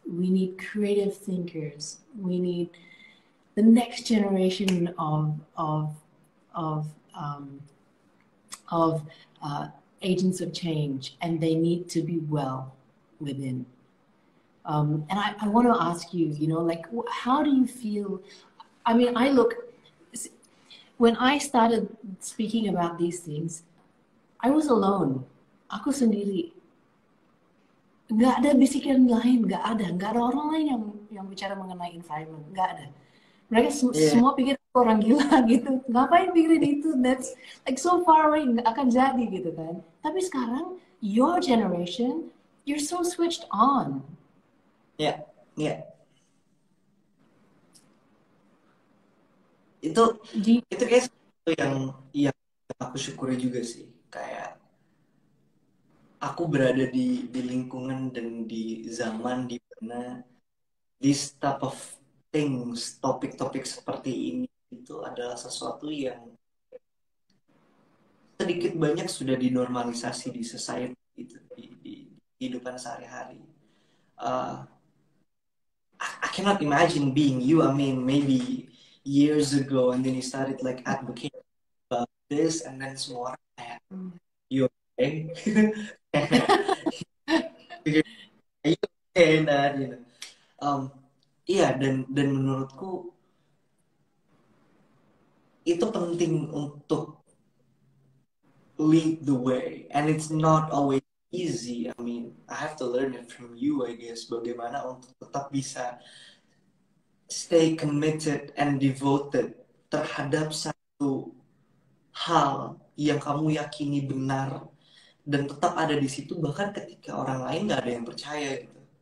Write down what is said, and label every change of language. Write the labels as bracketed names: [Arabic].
[English] We need creative thinkers. We need the next generation of um, of agents of change, and they need to be well within. And I want to ask you, like, how do you feel? I mean, when I started speaking about these things, I was alone. [Indonesian] Aku sendiri. Nggak ada bisikan lain, nggak ada orang lain yang bicara mengenai environment, nggak ada. Mereka ya. semua pikir aku orang gila gitu, ngapain pikirin itu, that's like so far away, nggak akan jadi gitu kan. [English] Tapi sekarang your generation, you're so switched on. [Indonesian] Ya, ya. Itu Di itu kayak sesuatu yang aku syukuri juga sih. Kayak aku berada di lingkungan dan di zaman di mana this type of things, topik-topik seperti ini itu adalah sesuatu yang sedikit banyak sudah dinormalisasi di society gitu, di kehidupan sehari-hari. [English] Uh, I cannot imagine being you. I mean, maybe years ago, and then you started like advocating about this, and then semua orang kayak you okay? You okay, nah, you know. Um, iya, dan menurutku itu penting untuk lead the way, and it's not always easy. I mean, I have to learn it from you, I guess. [Indonesian] Bagaimana untuk tetap bisa stay committed and devoted terhadap satu hal yang kamu yakini benar dan tetap ada di situ bahkan ketika orang lain nggak ada yang percaya gitu.